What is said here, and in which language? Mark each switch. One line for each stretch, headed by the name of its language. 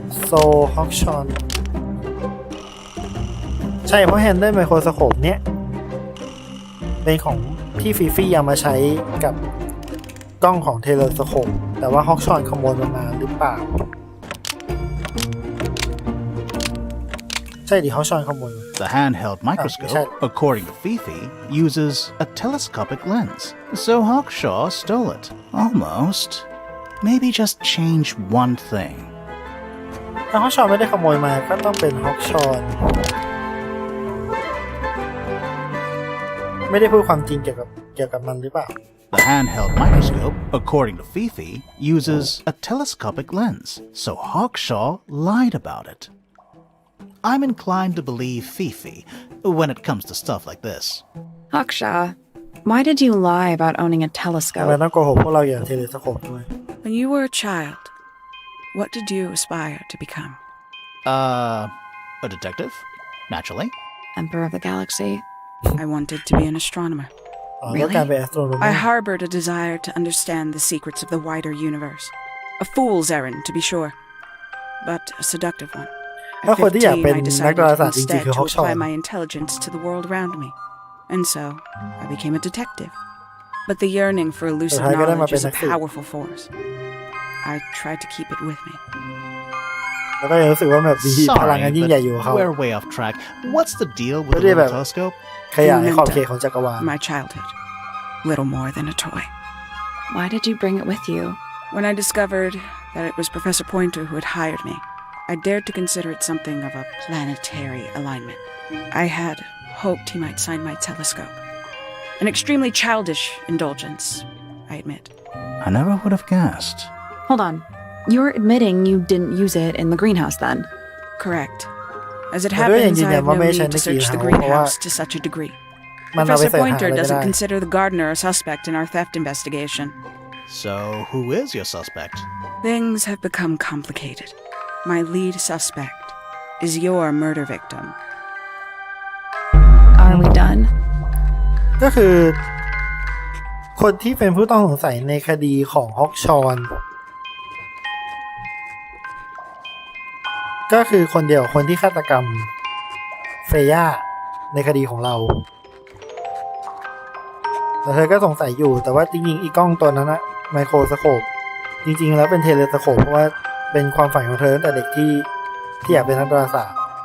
Thai: so Hodgson ใช่เพราะ Handle Microscope เนี้ยเป็นของที่ฟิฟี่เอามาใช้กับกล้องของเทเลสโคปแต่ว่าฮอกชอนขโมยมาหรือเปล่าใช่ดิฮอกชอนขโมย
English: The handheld microscope, according to Fifi, uses a telescopic lens. So Hawkshaw stole it. Almost. Maybe just change one thing.
Thai: ถ้าฮอกชอนไม่ได้ขโมยมาก็ต้องเป็นฮอกชอนไม่ได้พูดความจริงเกี่ยวกับมันหรือเปล่า
English: The handheld microscope, according to Fifi, uses a telescopic lens, so Hawkshaw lied about it. I'm inclined to believe Fifi when it comes to stuff like this. Hawkshaw, why did you lie about owning a
Thai: ทำไม
English: telescope?
Thai: ต้องโกหกพวกเราอย่างเทเลสโคปด้วย
English: When you were a child, what did you aspire to become? A detective? Naturally. Emperor of the Galaxy? I wanted to be an astronomer. Really? I harbored a desire to understand the secrets of the wider universe. A fool's errand, to be sure, but a seductive one. At 15, I decided instead to apply my intelligence to the world around me. And so, I became a detective. But the yearning for elusive knowledge is a powerful force. I tried to keep it with me.
Thai: แล้วก็รู้สึกว่าแบบมีพลังงานยิ่งใหญ่อยู่เขา
English: We're way off track. What's the deal with the little telescope?
Thai: ขยายขอบเขตของจักรวาล
English: My childhood. Little more than a toy. Why did you bring it with you? When I discovered that it was Professor Pointer who had hired me, I dared to consider it something of a planetary alignment. I had hoped he might sign my telescope. An extremely childish indulgence, I admit. I never would have guessed. Hold on. You're admitting you didn't use it in the greenhouse then? Correct. As it happens, I have no need to search the greenhouse to such a degree. Professor Pointer doesn't consider the gardener a suspect in our theft investigation. So, who is your suspect? Things have become complicated. My lead suspect is your murder victim. Are we done?
Thai: ก็คือคนที่เป็นผู้ต้องสงสัยในคดีของฮอกชอนก็คือคนเดียวคนที่ฆาตกรรมเฟย่าในคดีของเราแต่เธอก็สงสัยอยู่แต่ว่าจริงๆอีกล้องตัวนั้นนะไมโครสโคปจริงๆแล้วเป็นเทเลสโคปเพราะว่าเป็นความฝันของเธอตั้งแต่เด็กที่อยากเป็นนักดาราศาสตร์